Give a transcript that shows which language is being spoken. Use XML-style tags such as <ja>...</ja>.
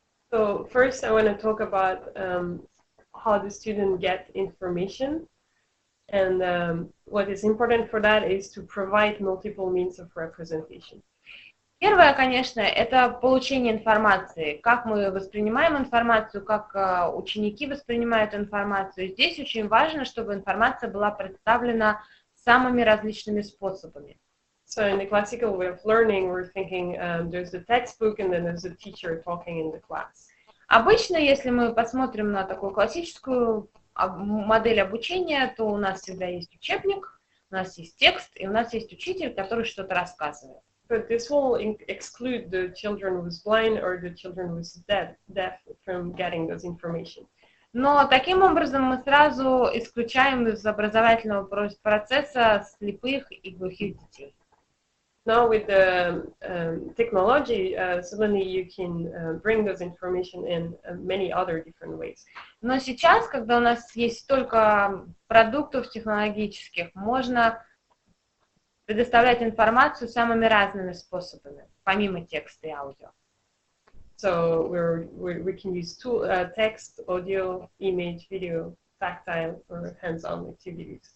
<en>So first, I want to talk about how the student get information. And what is important for that is to provide multiple means of representation.</en> <ru>Первое, конечно, это получение информации, как мы воспринимаем информацию, как ученики воспринимают информацию. Здесь очень важно, чтобы информация была представлена самыми различными способами.</ru> <en>So in the classical way of learning, we're thinking there's the textbook and then there's the teacher talking in the class.</en> <ru>Обычно, если мы посмотрим на такую классическую модель обучения, то у нас всегда есть учебник, у нас есть текст, и у нас есть учитель, который что-то рассказывает.</ru> <en>But this will exclude the children who's blind or the children who's deaf from getting those information.</en> <ru>Но таким образом мы сразу исключаем из образовательного процесса слепых и глухих детей.</ru> <en>Now with the technology, suddenly you can bring those information in many other different ways.</en> <ru>Но сейчас, когда у нас есть столько продуктов технологических, можно предоставлять информацию самыми разными способами, помимо текста и аудио.</ru> <en>So we can use text, audio, image, video, tactile, or hands-on activities.</en>